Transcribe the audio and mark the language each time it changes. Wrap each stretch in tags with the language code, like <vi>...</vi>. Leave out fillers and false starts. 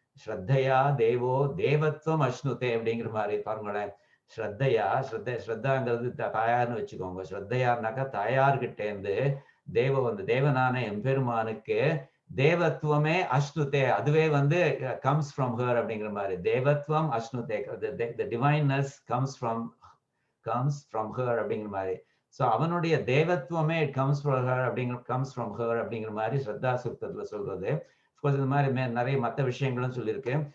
<sa>ஸ்ரத்தையா தேவோ தேவத்துவம் அஷ்ணுதே</sa> <ta>அப்படிங்கிற மாதிரி பாருங்களேன். ஸ்ரத்தாங்கிறது தாயார்னு வச்சுக்கோங்க. ஸ்ரத்தையார்னாக்கா தாயார்கிட்ட இருந்து தேவனான எம்பெருமானுக்கு தேவத்துவமே அஷ்ணுதே, அதுவே வந்து</ta> <en>comes from her</en> <ta>அப்படிங்கிற மாதிரி.</ta> <sa>தேவத்துவம் அஷ்ணுதே,</sa> <en>the divineness comes from her</en> <ta>அப்படிங்கிற மாதிரி. சோ அவனுடைய தேவத்துவமே</ta> <en>comes from her</en> <ta>அப்படிங்கிற மாதிரி ஸ்ரத்தா சூக்தத்துல சொல்றது. இந்த மாதிரி நிறைய மற்ற விஷயங்களும் சொல்லியிருக்கு.</ta>